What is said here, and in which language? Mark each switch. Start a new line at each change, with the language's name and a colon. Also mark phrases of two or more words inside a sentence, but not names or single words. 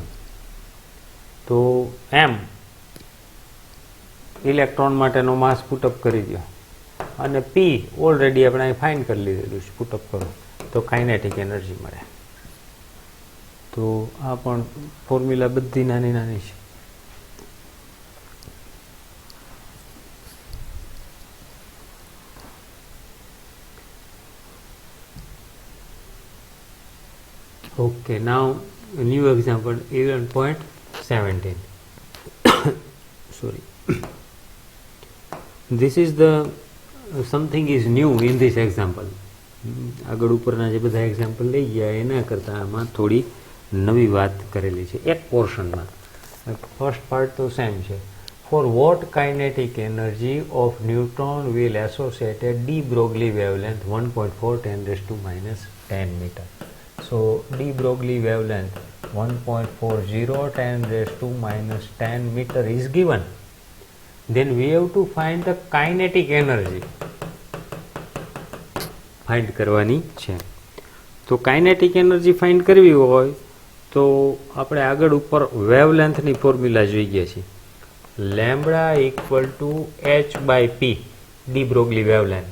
Gujarati: તો m ઇલેક્ટ્રોન માટેનો માસ પુટઅપ કરી દો, અને p ઓલરેડી આપણે અહીં ફાઇન્ડ કરી લીધેલું છે, પુટઅપ કરો તો
English: kinetic energy
Gujarati: મળે. તો આ પણ ફોર્મ્યુલા બધી નાની નાની છે.
English: Okay, now a new example 11.17. Sorry. This is the something is new in this example. આગળ ઉપરના જે બધા એક્ઝામ્પલ લઈ ગયા એના કરતાં આમાં થોડી નવી વાત કરેલી છે એક પોર્શનમાં. first part તો સેમ છે. For what kinetic energy of neutron will associated de Broglie wavelength 1.4 10⁻⁻10 meter. So de Broglie wavelength 1.40 10⁻⁻10 meter is given. Then we have to find the kinetic energy.
Gujarati: ફાઇન્ડ કરવાની છે. તો
English: kinetic energy find
Gujarati: કરવી હોય તો આપણે આગળ ઉપર વેવલેન્થની ફોર્મ્યુલા જોઈ ગયા છીએ.
English: lambda equal to h/p, de Broglie wavelength.